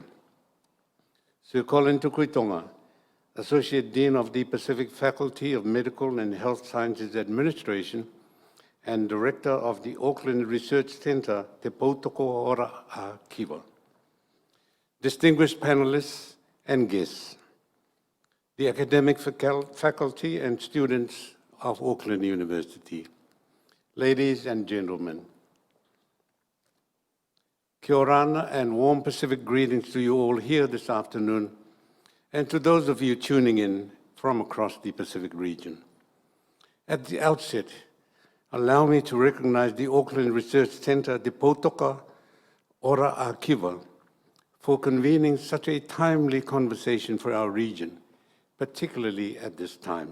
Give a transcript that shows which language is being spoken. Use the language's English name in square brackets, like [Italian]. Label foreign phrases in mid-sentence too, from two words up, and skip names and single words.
[English] Sir Collin Tukuitonga, Associate Dean of the Pacific Faculty of Medical and Health Sciences Administration and Director of the Auckland Research Centre, Te Poutoko Ora, Kiwa. Distinguished panelists and guests, the academic faculty and students of Auckland University, ladies and gentlemen, [Māori] kia ora [English] and warm Pacific greetings to you all here this afternoon, and to those of you tuning in from across the Pacific region. At the outset, allow me to recognize the Auckland Research Centre, Te Poutoko Ora, Kiwa, for convening such a timely conversation for our region, particularly at this time.